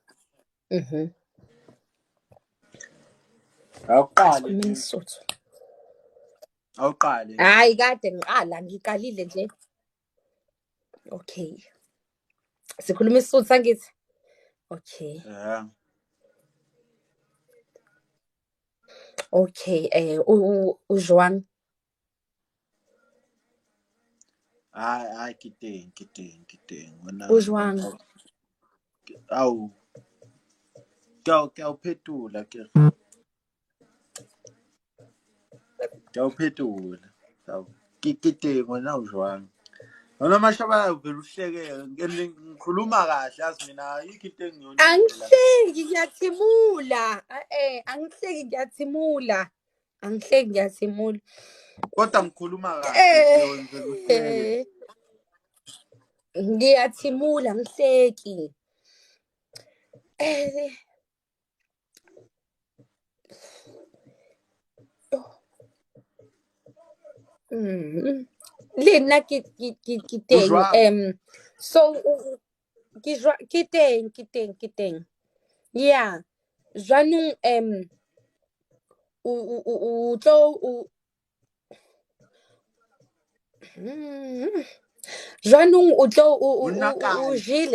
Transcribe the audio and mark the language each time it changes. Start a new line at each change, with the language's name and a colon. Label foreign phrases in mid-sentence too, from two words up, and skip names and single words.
Zulu: Awuqali isisuthu. Awuqali. Hayi kade ngiqalile nje. Okay. Sikhuluma isisuthu sangithi. Okay. Yeah.
Southern Sotho: Okay, o jwang? Ai ke teng wena O jwang? au ke o phetola ke o phetola ke teng wena o jwang wena mashabala
Zulu: vele uhleke ngikhuluma kahle yazi mina ayikho into engiyonile la Angihleki ngiyathimula. Angihleki ngiyathimula. Angihleki ngiyathimula. kodwa ngikhuluma kahle vele uhleke Ngiyathimula angihleki.
Southern Sotho: Le nna ke o teng jwang so ke teng yeah jwanong o tlo jwanong o tlo o jele